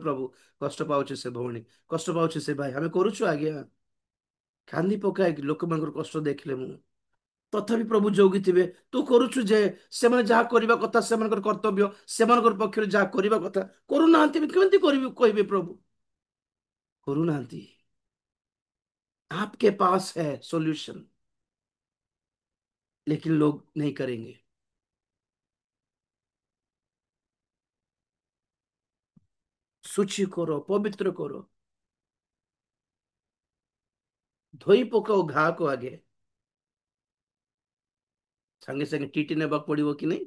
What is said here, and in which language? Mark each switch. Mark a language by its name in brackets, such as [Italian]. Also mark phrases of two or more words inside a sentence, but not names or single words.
[Odia] ପ୍ରଭୁ, କଷ୍ଟ ପାଉଛି ସେ ଭଉଣୀ, କଷ୍ଟ ପାଉଛି ସେ ଭାଇ, ଆମେ କରୁଛୁ ଆଜ୍ଞା। କାନ୍ଦି ପକାଏ ଲୋକମାନଙ୍କର କଷ୍ଟ ଦେଖିଲେ ମୁଁ। ତଥାପି ପ୍ରଭୁ ଜଗିଥିବେ, ତୁ କରୁଛୁ ଯେ, ସେମାନେ ଯାହା କରିବା କଥା ସେମାନଙ୍କର କର୍ତ୍ତବ୍ୟ, ସେମାନଙ୍କର ପକ୍ଷରେ ଯାହା କରିବା କଥା କରୁନାହାନ୍ତି, କେମିତି କରିବି କହିବେ ପ୍ରଭୁ? କରୁନାହାନ୍ତି। [Hindi] आपके पास है सॉल्यूशन, लेकिन लोग नहीं करेंगे। [Odia] ଶୁଚି କର, ପବିତ୍ର କର, ଧୋଇ ପକାଅ ଘାକୁ ଆଗେ। ସାଙ୍ଗେ ସାଙ୍ଗେ ଟିଟି ନେବାକୁ ପଡିବ କି ନାହିଁ?